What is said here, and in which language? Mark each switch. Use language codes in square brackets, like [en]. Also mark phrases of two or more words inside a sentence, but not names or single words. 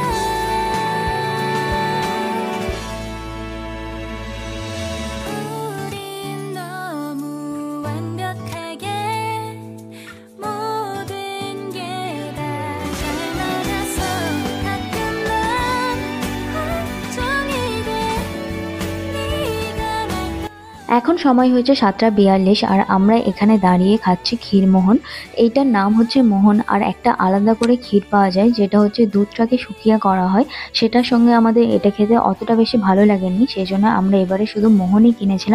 [ko] 우린 너무 완벽하게 모든 게 다 잘 맞아서 가끔 난 걱정이 돼. 네가 날 [bn] এখন সময় হয়েছে 7টা 42, আর আমরা এখানে দাঁড়িয়ে খাচ্ছি ক্ষীরমোহন। এইটার নাম হচ্ছে মোহন, আর একটা আলাদা করে ক্ষীর পাওয়া যায় যেটা হচ্ছে দুধটাকে শুকিয়ে করা হয়। সেটার সঙ্গে আমাদের এটা খেতে অতটা বেশি ভালো লাগেনি, সেই জন্য আমরা এবারে শুধু মোহনই কিনেছিলাম।